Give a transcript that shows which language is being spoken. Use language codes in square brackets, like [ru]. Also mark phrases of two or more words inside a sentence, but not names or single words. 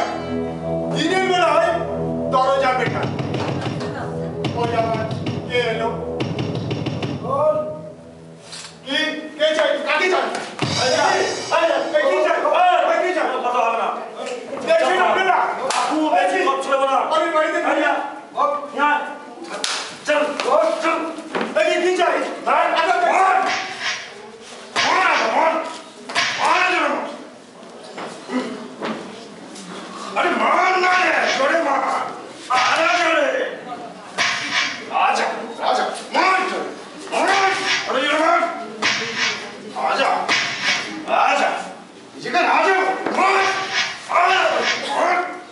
[bn] দিনের বেলায় দরজা পেটা, কে এলো, কে চাই, কাকে চাই, কথা হবে না। দেখছেন আপনারা? আমি বাড়িতে থাকি না। চল চল, কি চাই? [hi] अरे मान ना रे, जोरे मान, आजा जोरे, आजा, आजा, मान जोरे, मान, अरे जोरे मान, आजा, आजा, जिगर आजा, मान, आजा, मान,